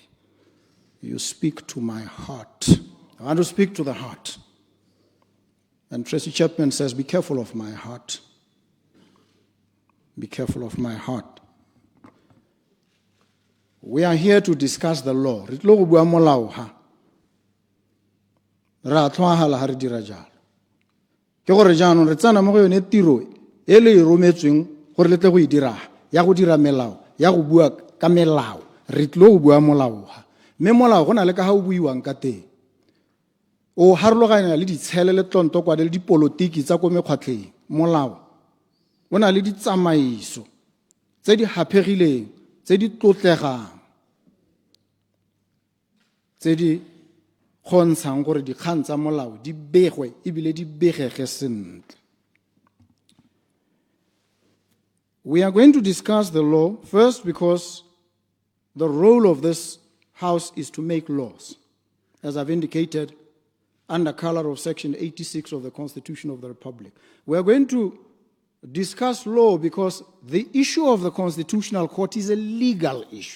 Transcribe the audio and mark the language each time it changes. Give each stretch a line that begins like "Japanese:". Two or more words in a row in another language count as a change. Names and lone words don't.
English: You speak to my heart." I want to speak to the heart. And Tracy Chapman says, "Be careful of my heart. Be careful of my heart." We are here to discuss the law.
Tswana: Re tlo go bua molao ha. Ra tlhoagala ha re dira jalo. Ke gore jaanong re tsana mo go yone tiro e le rometsweng gore le tle go e dira ya go dira melao ya go bua ka melao. Re tlo go bua molao ha. Me molao go na le ka ha o buiwang ka teng. O harologanya le ditshele le tlonto kwa le dipolotiki tsa go mekgwatleng. Molao o na le ditsamaiso tse di hapegileng tse di tlotlegang tse di kgontshang gore dikgang tsa molao di begwe ebile di begege sentle.
English: We are going to discuss the law first because the role of this House is to make laws, as I've indicated, under color of Section 86 of the Constitution of the Republic. We are going to discuss law because the issue of the Constitutional Court is a legal issue.